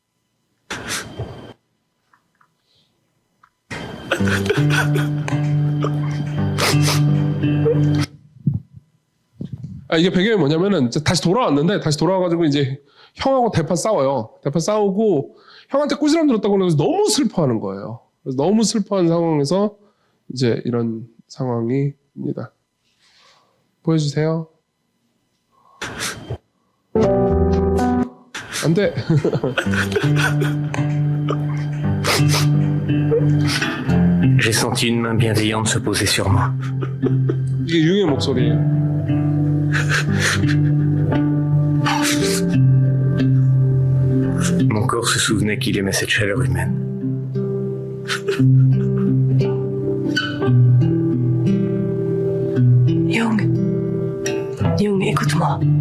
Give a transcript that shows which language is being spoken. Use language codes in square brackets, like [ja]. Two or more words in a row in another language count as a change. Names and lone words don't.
[ko] 이게 배경이 뭐냐면은 다시 돌아와가지고 이제 형하고 대판 싸워요. 대판 싸우고 형한테 꾸지람 들었다고 그래서 너무 슬퍼하는 거예요. 그래서 너무 슬퍼한 상황에서 이제 이런 상황입니다. 보여주세요. 안 돼. [fr] J'ai senti une main bienveillante se poser sur moi. [ko] 이게 융의 목소리예요. [fr] Mon corps se souvenait qu'il aimait cette chaleur humaine. Jung, écoute-moi.